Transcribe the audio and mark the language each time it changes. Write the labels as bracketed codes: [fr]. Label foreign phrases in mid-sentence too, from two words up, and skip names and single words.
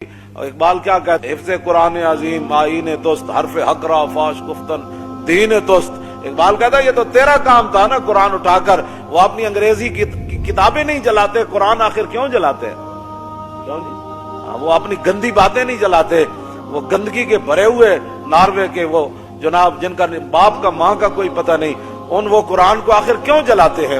[ur] اور اقبال کیا کہتے ہیں، [fa] حفظ قرآن عظیم آئین توست، حرف حق را فاش گفتن دین توست۔ [ur] اقبال کہتا ہے یہ تو تیرا کام تھا نا قرآن اٹھا کر، وہ اپنی انگریزی کی کتابیں نہیں جلاتے، قرآن آخر کیوں جلاتے ہیں؟ کیوں جی؟ وہ اپنی گندی باتیں نہیں جلاتے، وہ گندگی کے بھرے ہوئے ناروے کے وہ جناب جن کا باپ کا ماں کا کوئی پتہ نہیں، وہ قرآن کو آخر کیوں جلاتے ہیں؟